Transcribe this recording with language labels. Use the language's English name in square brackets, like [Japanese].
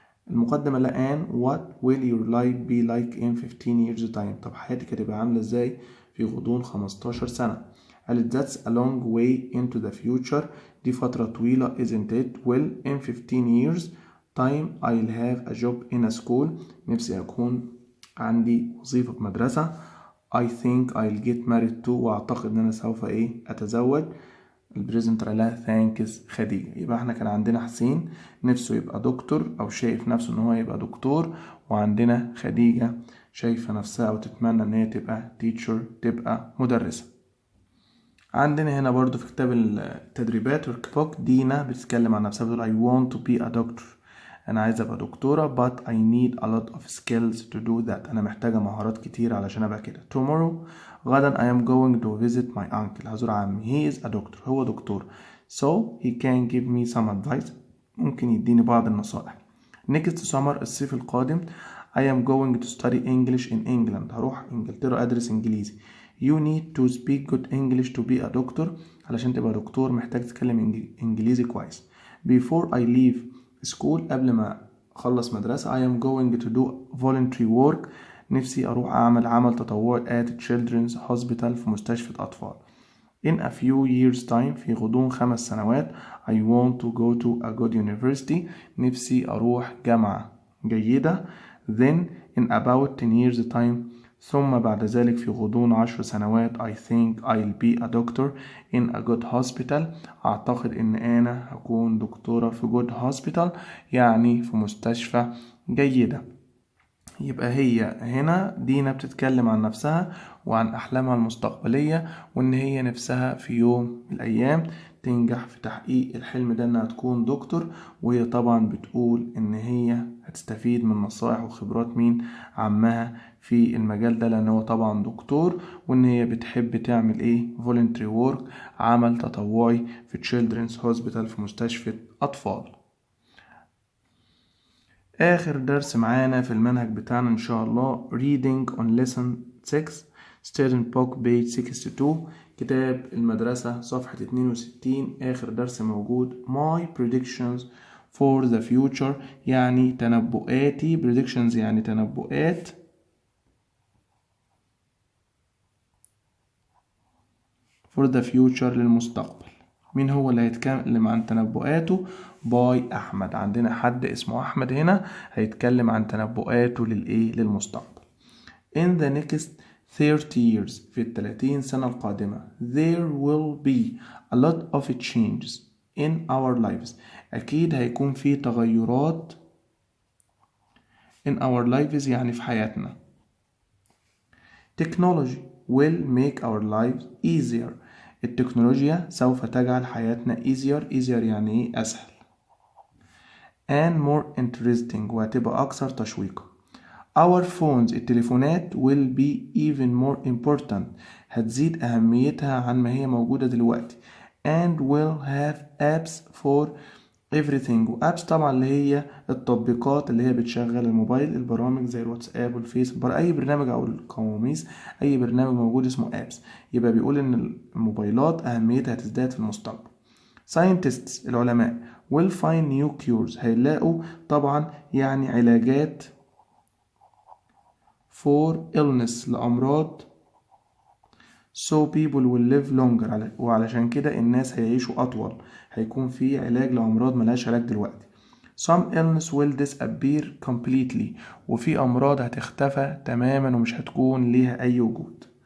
[Arabic] المقدمة الآن [English] what will your life be like in 15 years time، [Arabic] طب حياتك هتبقى عاملة إزاي في غضون 15 سنة؟ قالت [English] that's a long way into the future، [Arabic] دي فترة طويلة [English] isn't it. well in 15 years time I'll have a job in a school، [Arabic] نفسي أكون عندي وظيفة في مدرسة. [English] I think I'll get married too، [Arabic] وأعتقد إن أنا سوف أتزوج. البريزنتر لها ثانكس خديجة. يبقى احنا كان عندنا حسين نفسه يبقى دكتور أو شايف نفسه إن هو يبقى دكتور، وعندنا خديجة شايفة نفسها أو تتمنى إن هي تبقى تيتشر، تبقى مدرسة. عندنا هنا برضو في كتاب التدريبات ورك بوك دينا بتتكلم عن نفسها بتقول [English] I want to be a doctor، [Arabic] أنا عايزة أبقى دكتورة. [English] but I need a lot of skills to do that، [Arabic] أنا محتاجة مهارات كتير علشان أبقى كده. [English] tomorrow [Arabic] غدا [English] I am going to visit my uncle، [Arabic] هزور عمي. [English] he is a doctor، [Arabic] هو دكتور. [English] so he can give me some advice. [Arabic] ممكن يديني بعض النصائح. [English] next summer [Arabic] الصيف القادم [English] I am going to study English in England. [Arabic] هروح انجلترا ادرس انجليزي. [English] You need to speak good English to be a doctor. [Arabic] علشان تبقى دكتور محتاج تتكلم انجليزي كويس. [English] Before I leave school [Arabic] قبل ما اخلص مدرسة [English] I am going to do voluntary work. [Arabic] نفسي اروح اعمل عمل تطوعي [English] at children's hospital [Arabic] في مستشفى اطفال. [English] In a few years time [Arabic] في غضون 5 سنوات [English] I want to go to a good university. [Arabic] نفسي أروح جامعة جيدة. [English] Then in about 10 years time [Arabic] ثم بعد ذلك في غضون 10 سنوات [English] I think I'll be a doctor in a good hospital. [Arabic] أعتقد إن أنا هكون دكتورة في [English] good hospital [Arabic] يعني في مستشفى جيدة. يبقى هي هنا دينا بتتكلم عن نفسها وعن أحلامها المستقبلية وإن هي نفسها في يوم من الأيام تنجح في تحقيق الحلم ده إنها تكون دكتور. وهي طبعا بتقول إن هي هتستفيد من نصائح وخبرات مين؟ عمها في المجال ده لأن هو طبعا دكتور. وإن هي بتحب تعمل إيه؟ [English] voluntary work [Arabic] عمل تطوعي في [English] children's hospital [Arabic] في مستشفى أطفال. آخر درس معانا في المنهج بتاعنا إن شاء الله [English] reading on lesson 6 student book page 62 [Arabic] كتاب المدرسة صفحة 62. آخر درس موجود [English] my predictions for the future [Arabic] يعني تنبؤاتي. predictions يعني تنبؤات. [English] for the future [Arabic] للمستقبل. مين هو اللي هيتكلم عن تنبؤاته؟ باي أحمد. عندنا حد اسمه أحمد هنا هيتكلم عن تنبؤاته للمستقبل. [English] In the next 30 years [Arabic] في 30 سنة القادمة [English] there will be a lot of changes in our lives. [Arabic] أكيد هيكون في تغيرات [English] in our lives [Arabic] يعني في حياتنا. [English] Technology will make our lives easier. [Arabic] التكنولوجيا سوف تجعل حياتنا easier يعني ايه؟ أسهل. [English] and more interesting [Arabic] وهتبقى أكثر تشويقا. [English] our phones [Arabic] التليفونات [English] will be even more important [Arabic] هتزيد أهميتها عن ما هي موجودة دلوقتي. [English] and will have apps for everything. [Arabic] وابس طبعا اللي هي التطبيقات اللي هي بتشغل الموبايل البرامج زي الواتساب والفيس اي برنامج او القواميس اي برنامج موجود اسمه ابس. يبقى بيقول ان الموبايلات اهميتها هتزداد في المستقبل. [English] scientists [Arabic] العلماء [English] will find new cures [Arabic] هيلاقوا طبعا يعني علاجات [English] for illness [Arabic] لأمراض [English] so people will live longer [Arabic] وعلشان كده الناس هيعيشوا أطول. هيكون في علاج لأمراض ملهاش علاج دلوقتي. [English] some illness will disappear completely [Arabic] وفي أمراض هتختفى تماما ومش هتكون ليها أي وجود.